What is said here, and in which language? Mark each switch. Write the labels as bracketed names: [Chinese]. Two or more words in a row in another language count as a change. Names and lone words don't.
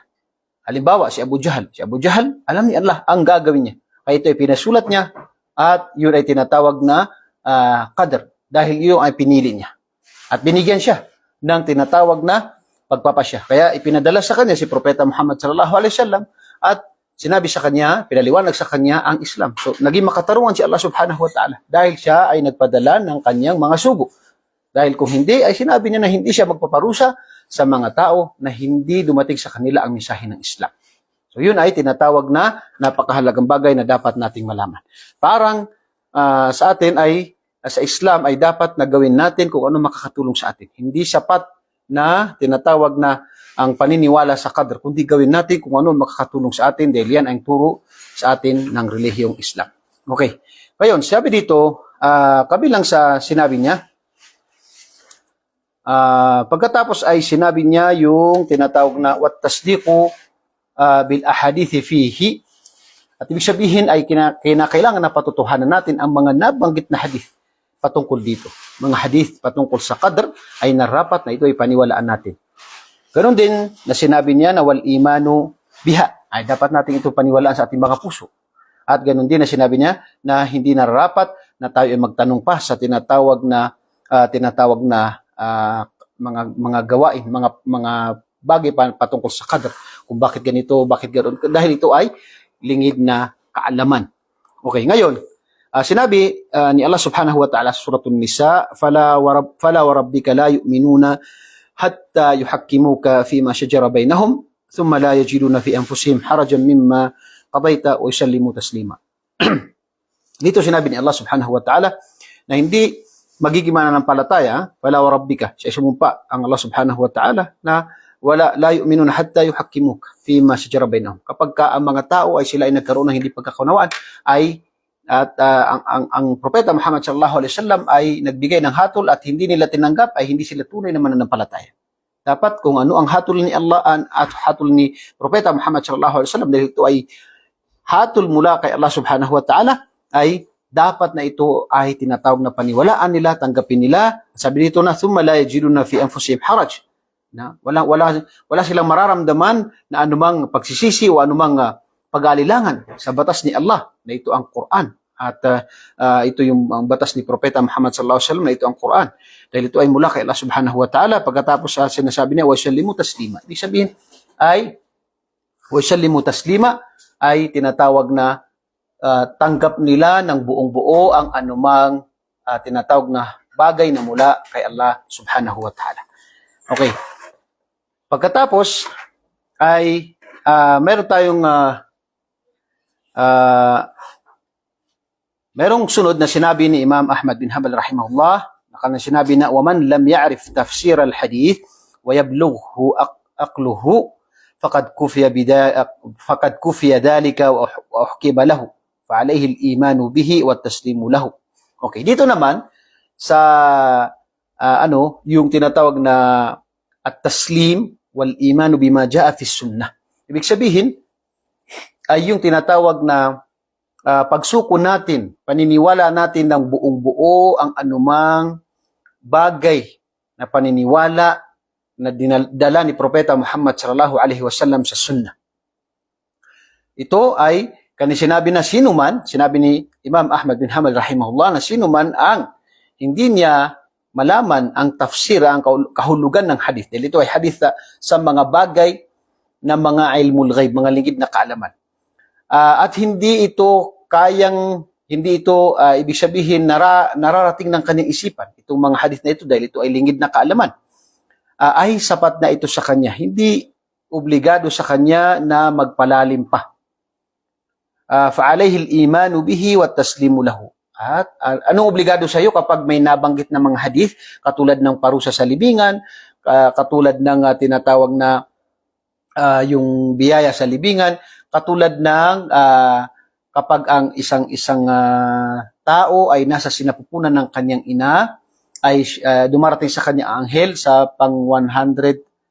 [Filipino] Halimbawa, si Abu Jahal. Si Abu Jahal, alam ni Allah ang gagawin niya. Kaya ito ay pinasulat niya at yun ay tinatawag na qadr. Dahil yun ay pinili niya. At binigyan siya ng tinatawag na pagpapasya. Kaya ipinadala sa kanya si Propeta Muhammad [Arabic] صلى الله عليه وسلم [Filipino] at sinabi sa kanya, pinaliwanag sa kanya ang Islam. So, naging makatarungan si Allah [Arabic] سبحانه وتعالى [Filipino] dahil siya ay nagpadala ng kanyang mga sugo. Dahil kung hindi, ay sinabi niya na hindi siya magpaparusa sa mga tao na hindi dumating sa kanila ang mensahe ng Islam. So, yun ay tinatawag na napakahalagang bagay na dapat nating malaman. Parang sa atin ay, sa Islam ay dapat na gawin natin kung ano makakatulong sa atin. Hindi sapat na tinatawag na ang paniniwala sa qadr, kundi gawin natin kung ano makakatulong sa atin dahil yan ang turo sa atin ng relihiyong Islam. Okay. Ngayon, sabi dito, kabilang sa sinabi niya, pagkatapos ay sinabi niya yung tinatawag na [Arabic] والتصديق بالأحاديث فيه. [Filipino] At ibig sabihin ay kinakailangan na patutuhanan natin ang mga nabanggit na hadith patungkol dito. Mga hadith patungkol sa qadr ay narapat na ito ay paniwalaan natin. Ganon din na sinabi niya na [Arabic] والإيمان بها [Filipino] ay dapat natin ito paniwalaan sa ating mga puso. At ganon din na sinabi niya na hindi narapat na tayo ay magtanong pa sa tinatawag na mga gawain, mga bagay patungkol sa qadr. Kung bakit ganito, bakit ganoon. Dahil ito ay lingid na kaalaman. Okay, ngayon, sinabi ni Allah [Arabic] سبحانه وتعالى [Filipino] sa suratul Nisa, [Arabic] فلا وربك لا يؤمنون حتى يحكموك فيما شجر بينهم ثم لا يجدون في أنفسهم حرجا مما قضيت ويسلموا تسليما. [Filipino] Dito sinabi ni Allah [Arabic] سبحانه وتعالى [Filipino] na hindi magiging mananampalataya, [Arabic] فلا وربك, [Filipino] siya sumumpa ang Allah [Arabic] سبحانه وتعالى [Filipino] na [Arabic] لا يؤمنون حتى يحكموك فيما شجر بينهم. [Filipino] Kapag ang mga tao ay sila ay nagkaroon ng hindi pagkakunawaan, ay at ang propeta Muhammad [Arabic] صلى الله عليه وسلم [Filipino] ay nagbigay ng hatol at hindi nila tinanggap, ay hindi sila tunay na mananampalataya. Dapat kung ano ang hatol ni Allah at hatol ni propeta Muhammad [Arabic] صلى الله عليه وسلم, [Filipino] dahil ito ay hatol mula kay Allah [Arabic] سبحانه وتعالى, [Filipino] ay dapat na ito ay tinatawag na paniwalaan nila, tanggapin nila. Sabi dito na, [Arabic] ثم لا يجدون في أنفسهم حرج. [Filipino] Na wala silang mararamdaman na anumang pagsisisi o anumang pag-aalilangan sa batas ni Allah, na ito ang Quran. At ito yung ang batas ni propeta Muhammad [Arabic] صلى الله عليه وسلم, [Filipino] na ito ang Quran. Dahil ito ay mula kay Allah [Arabic] سبحانه وتعالى. [Filipino] Pagkatapos sinasabi niya, [Arabic] ويسلموا تسليما. [Filipino] Ibig sabihin ay [Arabic] ويسلموا تسليما [Filipino] ay tinatawag na tanggap nila ng buong buo ang anumang tinatawag na bagay na mula kay Allah [Arabic] سبحانه وتعالى. [Filipino] Okay. Pagkatapos ay meron tayong merong sunod na sinabi ni Imam Ahmad bin Hanbal rahimahullah, na sinabi na, [Arabic] وَمَنْ لَمْ يَعْرِفْ تَفْسِيرَ الْحَدِيثِ وَيَبْلُغْهُ أَقْلُهُ فقد كفي ذلك وأحكم له فعليه الإيمان به والتسليم له. [Filipino] Okay, dito naman sa yung tinatawag na [Arabic] التسليم والإيمان بما جاء في السنة. [Filipino] Ibig sabihin ay yung tinatawag na pagsuko natin, paniniwala natin ng buong buo ang anumang bagay na paniniwala na dinala ni Propeta Muhammad [Arabic] صلى الله عليه وسلم [Filipino] sa sunnah. Ito ay sinabi na sinabi ni Imam Ahmad bin Hanbal rahimahullah, na sino man ang hindi niya malaman ang tafsir, ang kahulugan ng hadith. Dahil ito ay hadith sa mga bagay na mga [Arabic] علم الغيب, [Filipino] mga lingid na kaalaman. At hindi ito ibig sabihin nararating ng kanyang isipan, itong mga hadith na ito, dahil ito ay lingid na kaalaman. Ay sapat na ito sa kanya. Hindi obligado sa kanya na magpalalim pa. [Arabic] فَعَلَيْهِ الْإِيمَانُ بِهِ وَالتَّسْلِيمُ لَهُ. [Filipino] At anong obligado sa iyo kapag may nabanggit na mga hadith, katulad ng parusa sa libingan, katulad ng tinatawag na yung biyaya sa libingan, katulad ng kapag ang isang tao ay nasa sinapupunan ng kanyang ina, ay dumarating sa kanya anghel sa pang 100